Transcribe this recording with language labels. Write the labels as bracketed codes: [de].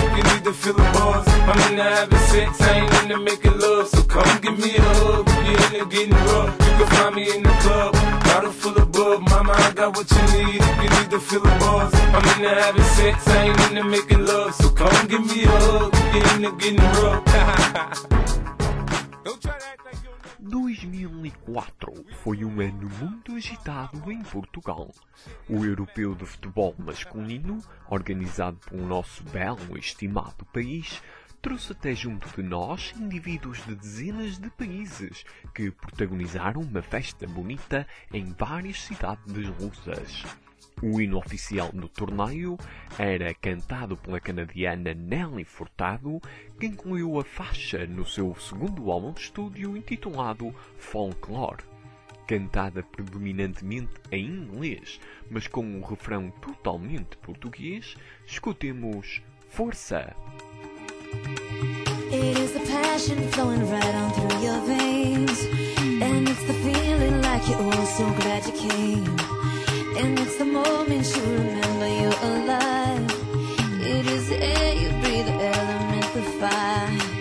[en] If you need to feel the buzz, I'm into having sex, I ain't into making love. So come give me a hug if you're into getting rough. You can find me in the club. Bottle full of bub. Mama, I got what you need. If you need to feel the buzz, I'm into having sex, I ain't into making love. So come give me a hug, getting [pt] 2004 foi um ano muito agitado em Portugal. O Europeu de Futebol Masculino, organizado pelo nosso belo e estimado país, trouxe até junto de nós indivíduos de dezenas de países que protagonizaram uma festa bonita em várias cidades russas. O hino oficial do torneio era cantado pela canadiana Nelly Furtado, que incluiu a faixa no seu segundo álbum de estúdio intitulado Folklore. Cantada predominantemente em inglês, mas com um refrão totalmente português, escutemos Força! [en] It is the passion flowing right on through your veins. And it's the feeling like you're all so glad you came. And it's the moment you remember you're alive. It is the air you breathe, the element, the fire.